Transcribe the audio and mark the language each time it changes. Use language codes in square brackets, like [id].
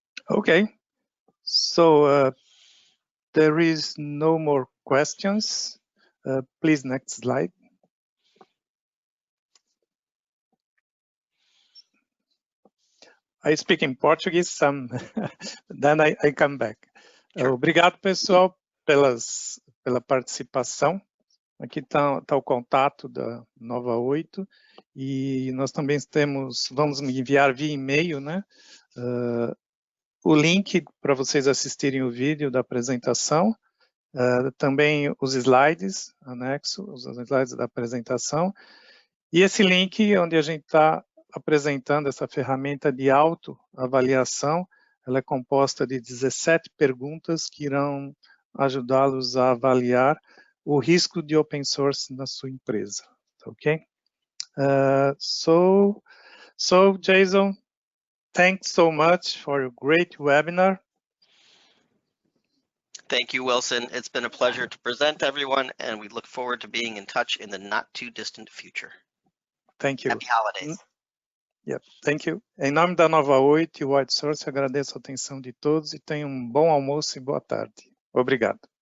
[en] Okay, so there is no more questions. Please, next slide. I speak in Portuguese, then I come back. Sure. [pt] Obrigado, pessoal, pela participação. Aqui está o contato da Nova 8 e nós também vamos enviar via e-mail, né, o link para vocês assistirem o vídeo da apresentação, também os slides, anexo, os slides da apresentação, e esse link onde a gente está apresentando essa ferramenta de autoavaliação. Ela é composta de 17 perguntas que irão ajudá-los a avaliar o risco de open source na sua empresa, ok? [en] So Jason, thanks so much for your great webinar. Thank you, Wilson. It's been a pleasure to present everyone, and we look forward to being in touch in the not too distant future. Thank you. Happy holidays. Yep, thank you. [pt] Em nome da Nova 8 e Whitesource, agradeço a atenção de todos e tenham um bom almoço e boa tarde. Obrigado.